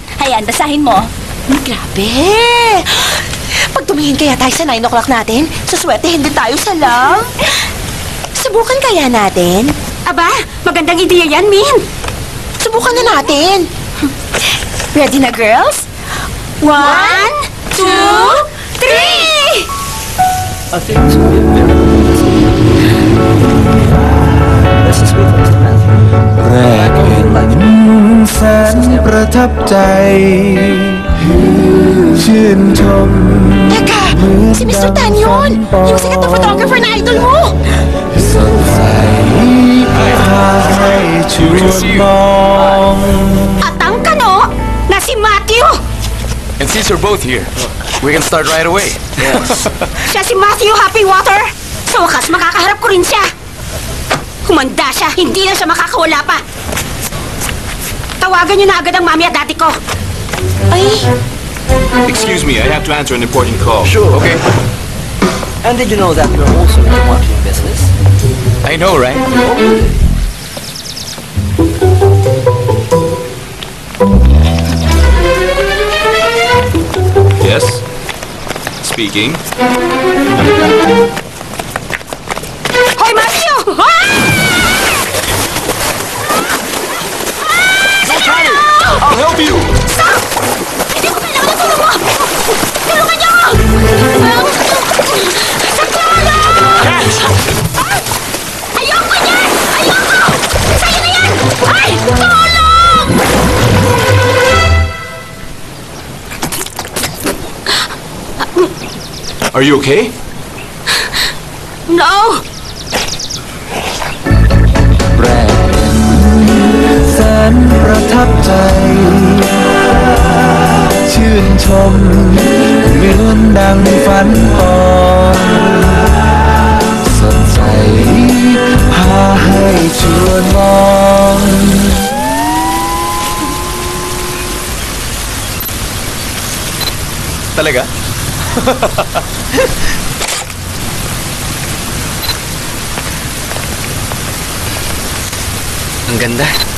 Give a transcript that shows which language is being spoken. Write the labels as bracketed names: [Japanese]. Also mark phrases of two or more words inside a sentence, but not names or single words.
[Filipino] Ayan, basahin mo. Grabe! Pag tumingin kaya tayo sa 9 o'clock natin, suswerte hindi tayo sa lang. Subukan kaya natin? Aba, magandang ideya yan, Min. Subukan na natin. Ready na, girls? 1, 2, 3! [English] I think this will be a very good This is with Mr. Matthew. [Thai] แรกเห็นแสนประทับใจ ชื่นชม [Filipino] Teka, si Mr. Tan yun! Yung sikat na photographer na idol mo! [Thai] สดใสพาให้ชวนมอง [Filipino] At ang kano na si Matthew. [English] And since we're both here, we can start right away. [Filipino] Siya si Matthew Happy Water. Sa wakas, makakaharap ko rin siya. Humanda siya, hindi na siya makakawala pa. Tawagan niyo na agad ang mami at daddy ko. Ay, [English] Excuse me, I have to answer an important call. Sure. Okay. And did you know that you're also in the marketing business? I know, right? Yes. Speaking. [Filipino] Hoy, Matthew! [English] I'll help you! [Filipino] Hindi ko kailangan ng tulong mo! Tulungan niyo ako! Ayoko niyan! Ayoko! Sa'yo na yan! Ay! Tulong! [English] Are you okay? No! [Thai] แรกเห็นแสนประทับใจ ชื่นชมเหมือนดังฝันอ่อนสดใสพาให้ชวนมอง [Filipino] Talaga? Ang ganda.